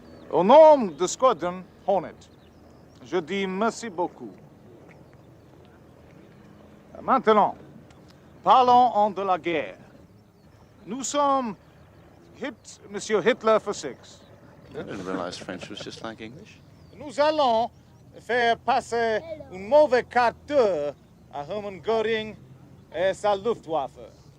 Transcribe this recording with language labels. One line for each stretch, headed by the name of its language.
French: Au nom de Squadron Hornet, je dis merci beaucoup. Maintenant, parlons de la guerre. Nous sommes Monsieur Hitler
English: for 6. I didn't realize French was just like English.
French: Nous allons faire passer un mauvais quart d'heure à Hermann Göring et sa Luftwaffe.